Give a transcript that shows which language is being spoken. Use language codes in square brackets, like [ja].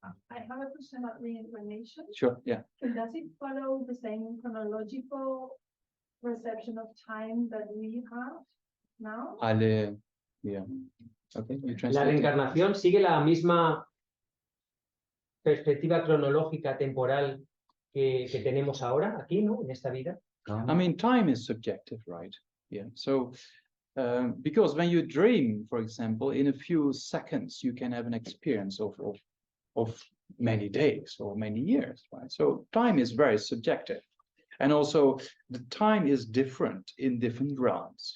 [en] I have a question about reincarnation. Sure. Yeah. Does it follow the same chronological perception of time that we have now? Yeah. Okay. You [es] La [en] translate it. [es] reencarnación sigue la misma perspectiva cronológica temporal que tenemos ahora, aquí, ¿no? En esta vida. [en] I mean, time is subjective, right? Yeah. So, because when you dream, for example, in a few seconds, you can have an experience of many days or many years, right? So time is very subjective. And also the time is different in different realms.